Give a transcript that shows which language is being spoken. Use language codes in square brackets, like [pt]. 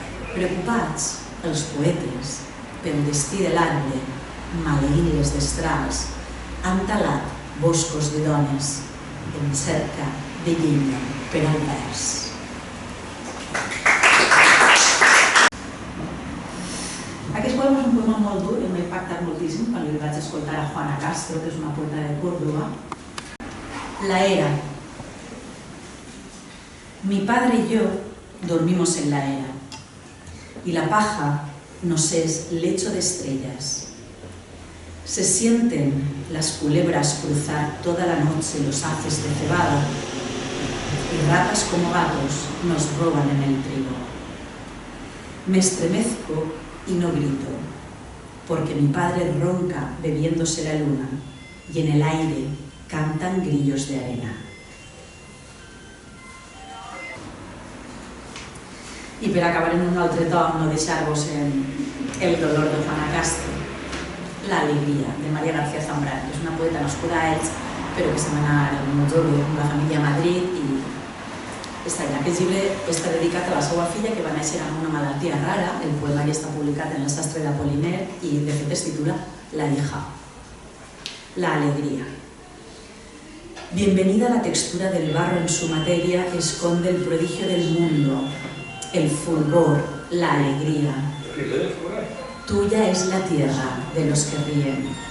[ca] Preocupats, els poetes, pel destí de l'arbre, maleint les destrals, han talat boscos de dones en cerca de llenya per al vers. Aquest poema és un poema molt dur i m'ha impactat moltíssim quan li vaig escoltar a Juana Castro, que és una poeta de Córdoba. [es] La era. Mi padre y yo dormimos en la era, y la paja nos es lecho de estrellas. Se sienten las culebras cruzar toda la noche los haces de cebada, y ratas como gatos nos roban en el trigo. Me estremezco y no grito, porque mi padre ronca bebiéndose la luna y en el aire cantan grillos de arena. [ca] I per acabar en un altre to, no deixar-vos en El dolor de Juana Castro, La alegría, de María García Zambrano, que és una poeta nascuda a Elx, però que se va anar molt jove amb la família a Madrid i està allà. Aquest llibre està dedicat a la seva filla que va néixer amb una malaltia rara. El poema ja està publicat en El sastre de Apollinaire i de fet es titula La hija. [es] La alegría. Bienvenida a la textura del barro en su materia, esconde el prodigio del mundo, el fulgor, la alegría. Tuya es la tierra de los que ríen.